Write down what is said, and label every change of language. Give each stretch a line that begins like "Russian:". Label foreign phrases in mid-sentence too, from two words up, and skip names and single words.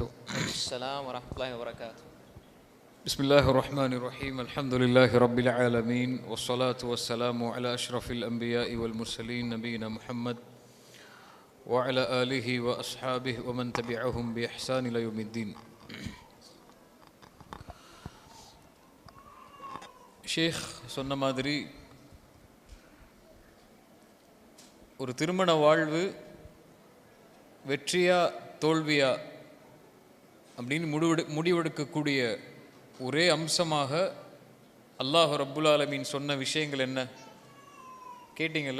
Arabic: السلام ورحمة الله وبركاته. بسم الله الرحمن الرحيم. الحمد لله رب العالمين والصلاة والسلام على أشرف الأنبياء والمرسلين نبينا محمد وعلى آله وأصحابه ومن تبعهم بإحسان إلى يوم الدين.
Tamil: ஷேக் சொன்ன மாதிரி ஒரு திருமண வாழ்வு வெற்றியா தோல்வியா அப்படின்னு முடிவெடுக்கக்கூடிய ஒரே அம்சமாக
Arabic: الله رب العالمين
Tamil: சொன்ன விஷயங்கள் என்ன கேட்டீங்கல்ல?